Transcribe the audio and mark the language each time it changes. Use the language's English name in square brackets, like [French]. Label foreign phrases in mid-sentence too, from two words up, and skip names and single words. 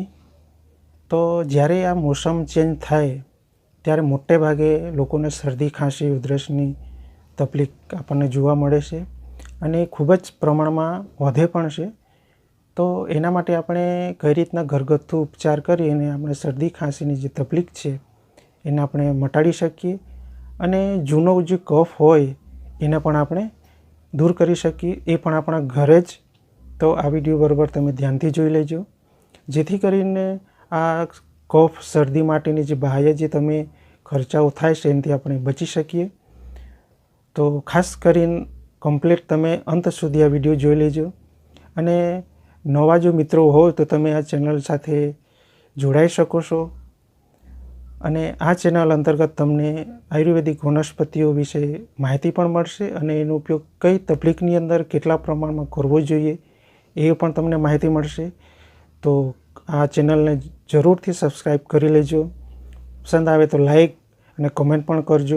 [Gujarati] તો જ્યારે આ મોસમ ચેન્જ થાય ત્યારે મોટે ભાગે લોકોને શરદી ખાંસી ઉધરસની તકલીફ આપણને જોવા મળે છે અને ખૂબ જ પ્રમાણમાં વધે પણ છે। તો એના માટે આપણે કઈ રીતના ઘરગથ્થુ ઉપચાર કરી અને આપણે શરદી ખાંસીની જે તકલીફ છે એને આપણે મટાડી શકીએ અને જૂનો જે કફ હોય એને પણ આપણે દૂર કરી શકીએ પણ આપણા ઘરે જ। તો આ વિડિયો બરાબર તમે ધ્યાનથી જોઈ લેજો જેથી કરીને આ કફ શરદી માટેની જે બાહ્ય જે તમે ખર્ચાઓ થાય છે એનાથી આપણે બચી શકીએ। તો ખાસ કરીને કમ્પ્લીટ તમે અંત સુધી આ વિડિયો જોઈ લેજો અને નવા જો મિત્રો હો તો તમે આ ચેનલ સાથે જોડાઈ શકો છો અને આ ચેનલ અંતર્ગત તમને આયુર્વેદિક વનસ્પતિઓ વિશે માહિતી પણ મળશે અને એનો ઉપયોગ કઈ તકલીફની અંદર કેટલા પ્રમાણમાં કરવો જોઈએ એ પણ તમને માહિતી મળશે। તો આ ચેનલને જરૂરથી સબસ્ક્રાઈબ કરી લેજો, પસંદ આવે તો લાઈક અને કમેન્ટ પણ કરજો।